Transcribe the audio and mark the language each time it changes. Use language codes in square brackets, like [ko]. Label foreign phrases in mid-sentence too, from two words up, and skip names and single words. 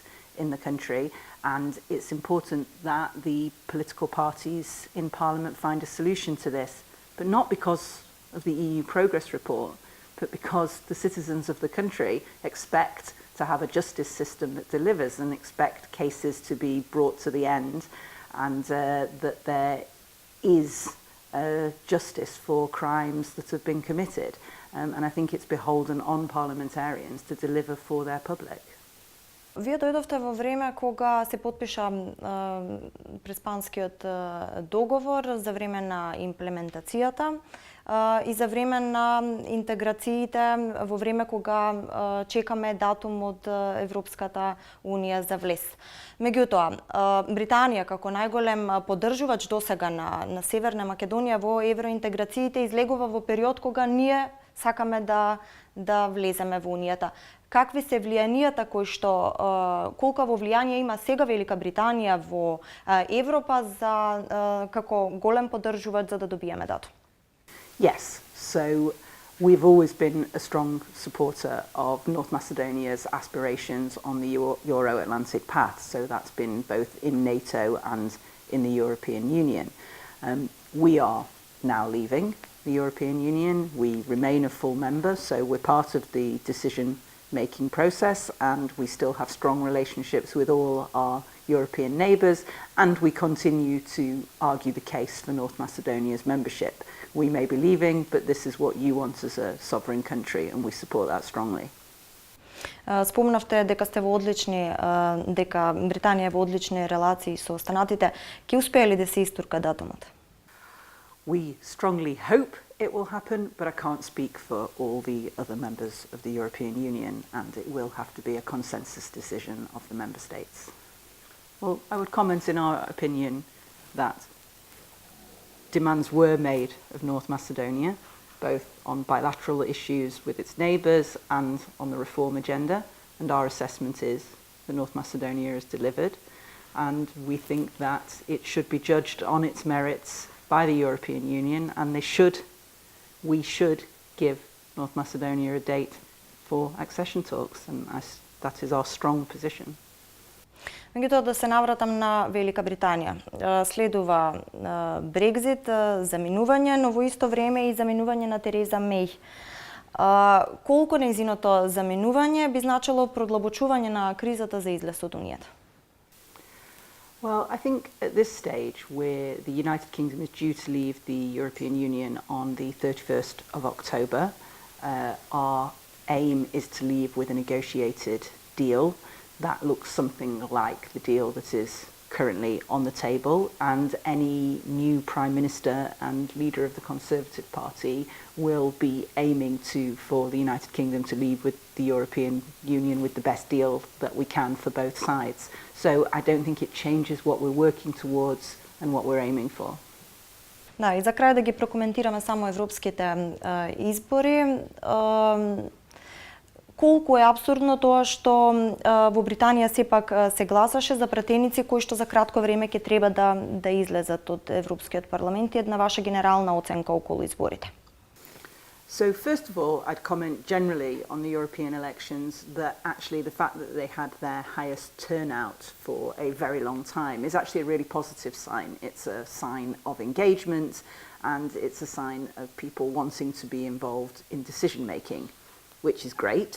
[en] in the country, and it's important that the political parties in Parliament find a solution to this, but not because of the EU progress report, but because the citizens of the country expect to have a justice system that delivers and expect cases to be brought to the end, and that there is justice for crimes that have been committed. And I think it's beholden on parliamentarians to deliver for their public. [mk] Вие дојдовте во време кога се потпиша Преспанскиот договор за време на имплементацијата и за време на интеграциите, во време кога чекаме датум од Европската Унија за влез. Меѓутоа, Британија како најголем поддржувач досега на Северна Македонија во евроинтеграциите излегува во период кога ние сакаме да влеземе во Унијата. Какви се влијанијата кои што колкаво влијание има сега Велика Британија во Европа за како голем поддржувач за да добиеме датум? [en] Yes, so we've always been a strong supporter of North Macedonia's aspirations on the Euro-Atlantic path, so that's been both in NATO and in the European Union. We are now leaving the European Union. We remain a full member, so we're part of the decision-making process, and we still have strong relationships with all our European neighbours, and we continue to argue the case for North Macedonia's membership. We may be leaving, but this is what you want as a sovereign country, and we support that strongly. [mk] Спомнавте дека сте во одлични, дека Британија е во одлични релации со останатите. Ќе успее ли да се истурка датумот? [en] We strongly hope it will happen, but I can't speak for all the other members of the European Union, and it will have to be a consensus decision of the member states. Well, I would comment in our opinion that demands were made of North Macedonia, both on bilateral issues with its neighbours and on the reform agenda, and our assessment is that North Macedonia has delivered, and we think that it should be judged on its merits by the European Union, and we should give North Macedonia a date for accession talks, and that is our strong position. [mk] Меѓутоа, да се навратам на Велика Британија. Следува Брекзит, заминување, но во исто време и заминување на Тереза Меј. Колку нејзиното заминување би значило продлабочување на кризата за излез од Унијата? [en] Well, I think at this stage, where the United Kingdom is due to leave the European Union on the 31st of October, our aim is to leave with a negotiated deal that looks something like the deal that is currently on the table, and any new Prime Minister and leader of the Conservative Party will be aiming for the United Kingdom to leave with the European Union with the best deal that we can for both sides. So I don't think it changes what we're working towards and what we're aiming for. [mk] Да, и за крај да ги прокоментираме само европските избори. Колку е апсурдно тоа што во Британија сепак се гласаше за пратеници кои што за кратко време ќе треба да излезат од Европскиот парламент, и една ваша генерална оценка околу изборите. [en] So first of all, I'd comment generally on the European elections that actually the fact that they had their highest turnout for a very long time is actually a really positive sign. It's a sign of engagement, and it's a sign of people wanting to be involved in decision making, which is great.